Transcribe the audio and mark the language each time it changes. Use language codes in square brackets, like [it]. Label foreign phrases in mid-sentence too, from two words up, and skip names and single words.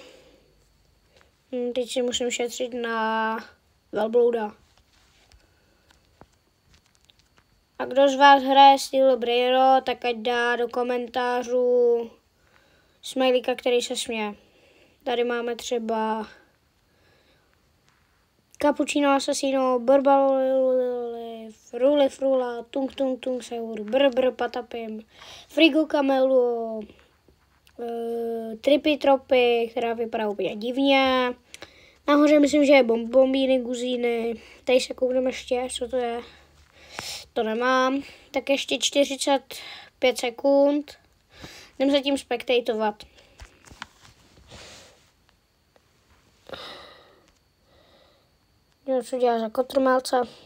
[cs] Teď si musím šetřit na velblouda. A kdo z vás hraje styl Briro, tak ať dá do komentářů smajlíka, který se směje. Tady máme třeba Cappuccino Assassino, Borbaloli, Fruli Frula, Tung Tung Tung Seur, Br Patapim, Frigo Camelu, Trippy Tropy, která vypadá úplně divně. Nahoře myslím, že je Bombíny, Guzíny. Tady se koukneme ještě, co to je. To nemám. Tak ještě 45 sekund. Jdem zatím spektatovat. Co dělá za kotrmelce?